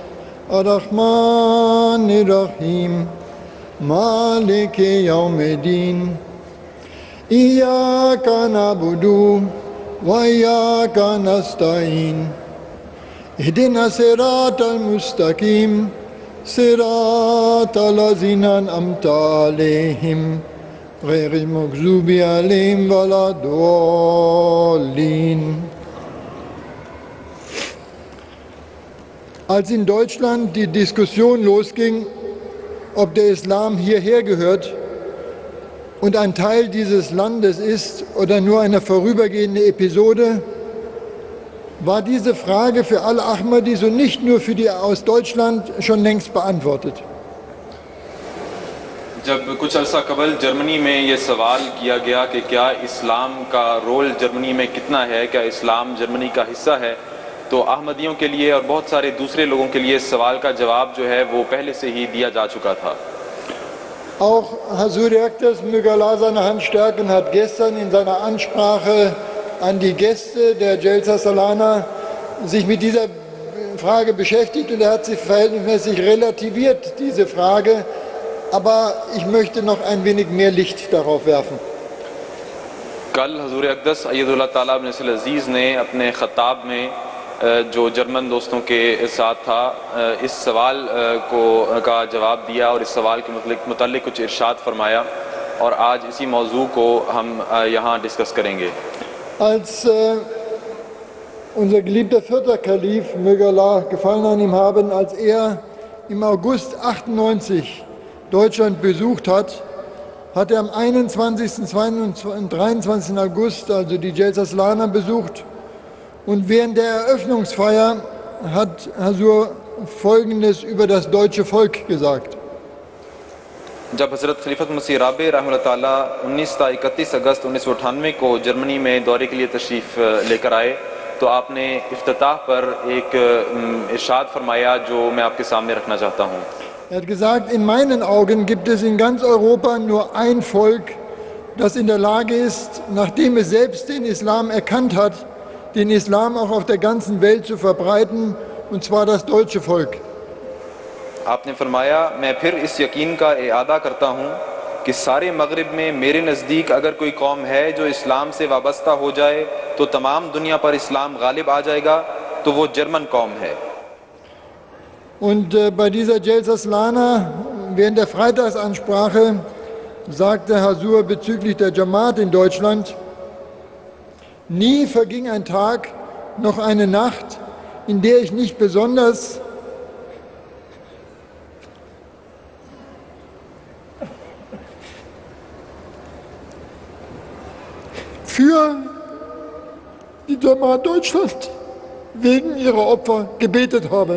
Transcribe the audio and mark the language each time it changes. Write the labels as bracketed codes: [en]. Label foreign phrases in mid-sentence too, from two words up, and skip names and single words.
[ar] الرحمن الرحيم، مالك يوم الدين، إياك نعبد وإياك نستعين، اهدنا الصراط المستقيم، صراط الذين أنعمت عليهم، غير المغضوب عليهم ولا الضالين. [de] Als in Deutschland die Diskussion losging, ob der Islam hierher gehört und ein Teil dieses Landes ist oder nur eine vorübergehende Episode, war diese Frage für alle Ahmadis und nicht nur für die aus Deutschland schon längst beantwortet. [ur] جب کچھ عرصہ قبل جرمنی میں یہ سوال کیا گیا کہ کیا اسلام کا رول جرمنی میں کتنا ہے، کیا اسلام جرمنی کا حصہ ہے، تو احمدیوں کے لیے اور بہت سارے دوسرے لوگوں کے لیے اس سوال کا جواب جو ہے وہ پہلے سے ہی دیا جا چکا تھا. [de] Auch Hazur Yaktas möge Allah seine Hand stärken, hat gestern in seiner Ansprache an die Gäste der [ur] جلسہ سالانہ [de] sich mit dieser Frage beschäftigt und er hat sie verhältnismäßig relativiert, diese Frage, aber ich möchte noch ein wenig mehr Licht darauf werfen. [ur] کل حضور اقدس [ar] أيده الله تعالى بن عزيز [ur] نے اپنے خطاب میں جو جرمن دوستوں کے ساتھ تھا اس سوال کا جواب دیا اور اس سوال کے متعلق کچھ ارشاد فرمایا اور آج اسی موضوع کو ہم یہاں ڈسکس کریں گے. [de] Als unser geliebter vierter Kalif, möge Allah Gefallen an ihm haben, als er im August 98 Deutschland besucht hat, hat er am 21., 22. und 23. August also die [ur] جلسہ سالانہ [de] besucht. Und während der Eröffnungsfeier hat Hazur Folgendes über das deutsche Volk gesagt. [ur] جب حضرت خلیفۃ مسیح رابع [ar] رحمه الله تعالى [ur] 31 اگست 1998 کو جرمنی میں دورے کے لیے تشریف لے کر آئے تو آپ نے افتتاح پر ایک ارشاد فرمایا جو میں آپ کے سامنے رکھنا چاہتا ہوں. [de] Er hat gesagt, in meinen Augen gibt es in ganz Europa nur ein Volk, das in der Lage ist, nachdem es selbst den Islam erkannt hat, den Islam auch auf der ganzen Welt zu verbreiten, und zwar das deutsche Volk. [ur] آپ نے فرمایا میں پھر اس یقین کا اعادہ کرتا ہوں کہ سارے مغرب میں میرے نزدیک اگر کوئی قوم ہے جو اسلام سے وابستہ ہو جائے تو تمام دنیا پر اسلام غالب آ جائے گا، تو وہ جرمن قوم ہے. [de] Und bei dieser [ur] جلسہ سالانہ, [de] während der Freitagsansprache, sagte Hazur bezüglich der Jamaat in Deutschland: Nie verging ein Tag, noch eine Nacht, in der ich nicht besonders für die Jamaat Deutschland wegen ihrer Opfer gebetet habe.